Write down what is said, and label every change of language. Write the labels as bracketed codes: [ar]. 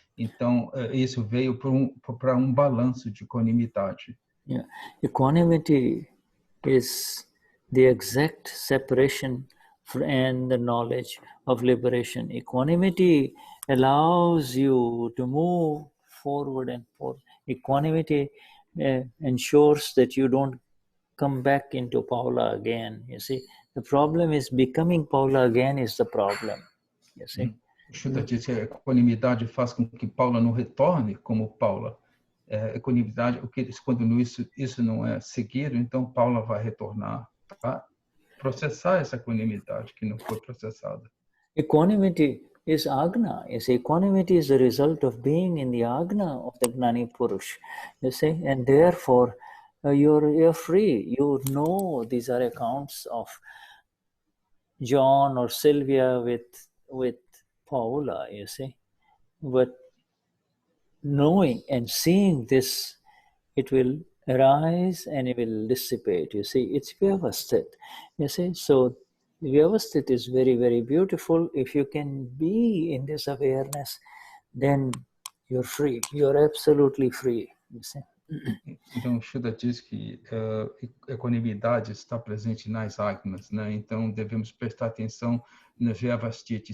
[pt] Então, isso veio para balanço de equanimidade. [en] Yeah. Equanimity is the exact separation and the knowledge of liberation. Equanimity allows you to move forward and forward. Equanimity ensures that you don't come back into Paula again. You see, the problem is becoming Paula again is the problem. You see. [pt] Shuddha diz que a equanimidade faz com que Paula não retorne como Paula. Equanimidade, quando isso não é seguido, então Paula vai retornar para processar essa equanimidade que não foi processada. [en] Equanimity is Agna. You see, equanimity is the result of being in the Agna of the Gnani Purush. You see, and therefore you're free. You know these are accounts of John or Sylvia with Paula, you see. But knowing and seeing this, it will arise and it will dissipate. You see, it's vyavasthit. You see, so vyavasthit is very, very beautiful. If you can be in this awareness, then you're free. You're absolutely free. You see. [pt] Então, Shuddha diz que equanimidade está presente nas agnas, né? Então, devemos prestar atenção na vyavasthiti.